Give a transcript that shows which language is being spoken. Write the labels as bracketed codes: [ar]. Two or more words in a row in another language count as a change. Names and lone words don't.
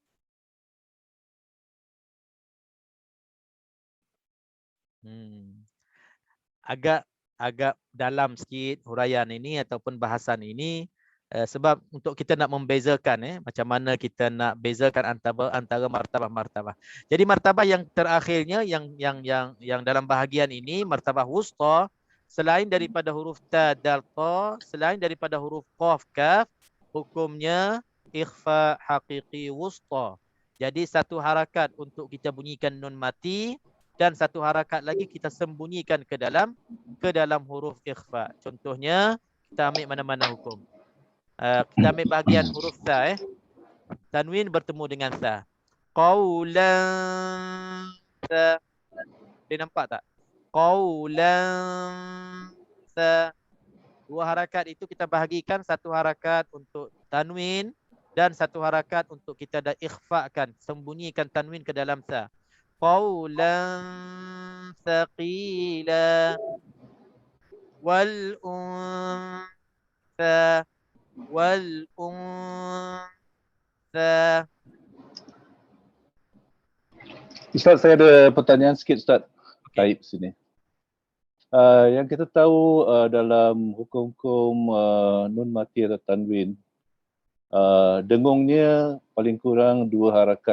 [ms] Agak dalam sikit huraian ini ataupun bahasan ini, sebab untuk kita nak membezakan macam mana kita nak bezakan antara martabah-martabah. Jadi martabah yang terakhirnya yang dalam bahagian ini martabah wusta, selain daripada huruf ta dal ta, selain daripada huruf qaf kaf, hukumnya [ar] إخفاء حقيقي وسطى. [ms] Jadi satu harakat untuk kita bunyikan nun mati dan satu harakat lagi kita sembunyikan ke dalam huruf ikhfa. Contohnya kita ambil mana-mana hukum. Kita ambil bahagian huruf ta tanwin bertemu dengan ta. [ar] قولا ت. [ms] Boleh nampak tak? [ar] قولا ت. [ms] Dua harakat itu kita bahagikan, satu harakat untuk tanwin dan satu harakat untuk kita dah ikhfakan, sembunyikan tanwin ke dalam ta. [ar] قولا ثقيلا والأنثى [ms] Ustaz, saya ada pertanyaan sikit Ustaz. Taib sini. Yang kita tahu dalam hukum-hukum nun mati atau tanwin, dengungnya paling kurang dua harakat.